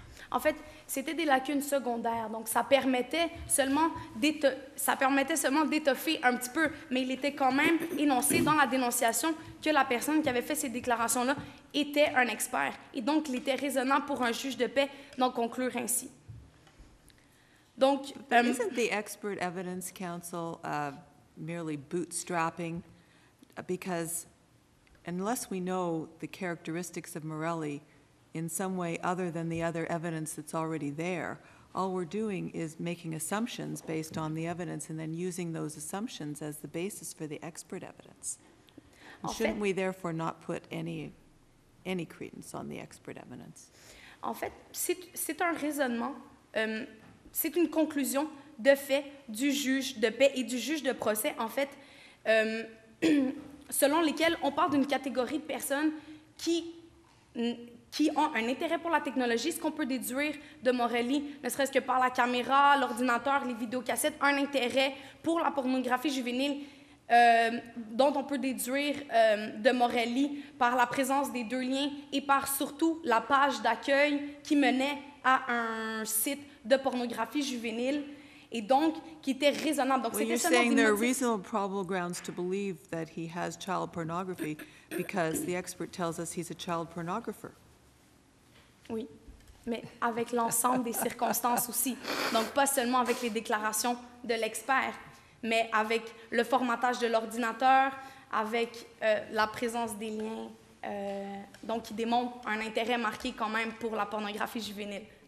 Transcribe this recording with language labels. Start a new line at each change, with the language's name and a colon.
French: En fait, c'était des lacunes secondaires, donc ça permettait seulement d'étoffer un petit peu, mais il était quand même énoncé dans la dénonciation que la personne qui avait fait ces déclarations-là était un expert. Et donc, il était raisonnable pour un juge de paix d'en conclure ainsi. Donc,
English: isn't the expert evidence counsel merely bootstrapping? Because unless we know the characteristics of Morelli in some way other than the other evidence that's already there, all we're doing is making assumptions based on the evidence and then using those assumptions as the basis for the expert evidence. Shouldn't we therefore not put any credence on the expert evidence?
French: En fait, c'est un raisonnement, c'est une conclusion de fait du juge de paix et du juge de procès, en fait, selon lesquels on parle d'une catégorie de personnes qui ont un intérêt pour la technologie, ce qu'on peut déduire de Morelli, ne serait-ce que par la caméra, l'ordinateur, les vidéocassettes, un intérêt pour la pornographie juvénile dont on peut déduire de Morelli par la présence des deux liens et par surtout la page d'accueil qui menait à un site de pornographie juvénile et donc qui était raisonnable. Donc,
English: you're saying there are reasonable probable grounds to believe that he has child pornography because the expert tells us he's a child pornographer.
French: Oui, mais avec l'ensemble des circonstances aussi. Donc, pas seulement avec les déclarations de l'expert, mais avec le formatage de l'ordinateur, avec la présence des liens, donc qui démontrent un intérêt marqué quand même pour la pornographie juvénile.